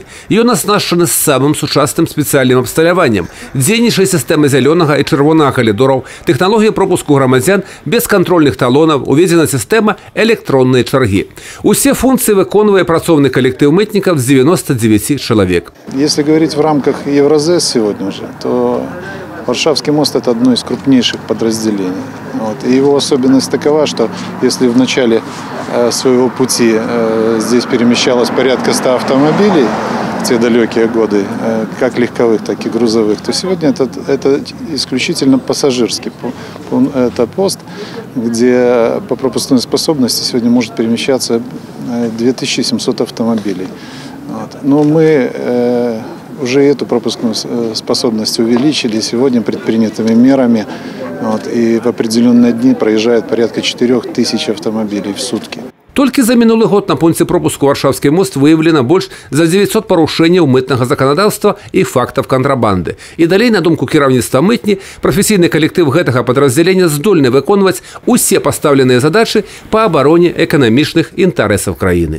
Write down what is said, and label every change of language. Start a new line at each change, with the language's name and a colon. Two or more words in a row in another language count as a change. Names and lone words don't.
Belarusian: Ён аснашчаны самым сучасным спецыяльным абсталяваннем, дзейнічае сістэма зялёнага і чырвонага калідораў, тэхналогія пропуску грамадзян без кантрольных талонаў, уведзена сістэма электроннай чаргі. Усе функцыі выконвае працоўны калектыў мытнікаў з 99 чалавек.
Russian: Если говорить в рамках Евразес сегодня уже, то Варшавский мост – это одно из крупнейших подразделений. И его особенность такова, что если в начале своего пути здесь перемещалось порядка 100 автомобилей в те далекие годы, как легковых, так и грузовых, то сегодня это исключительно пассажирский это пост, где по пропускной способности сегодня может перемещаться 2700 автомобилей. Но мы уже эту пропускную способность увеличили сегодня предпринятыми мерами. И в определенные дни проезжает порядка 4000 автомобилей в сутки.
Belarusian: Толькі за мінулы год на пункце пропуску Варшавскі мост выявлена больш за 900 парушэнняў мытнага заканадаўства і фактаў кантрабанды. І далей, на думку кіраўніцтва мытні, прафесійны калектыў гэтага падраздзялення здольны выконваць усе пастаўленыя задачы па абароне эканамічных інтарэсаў краіны.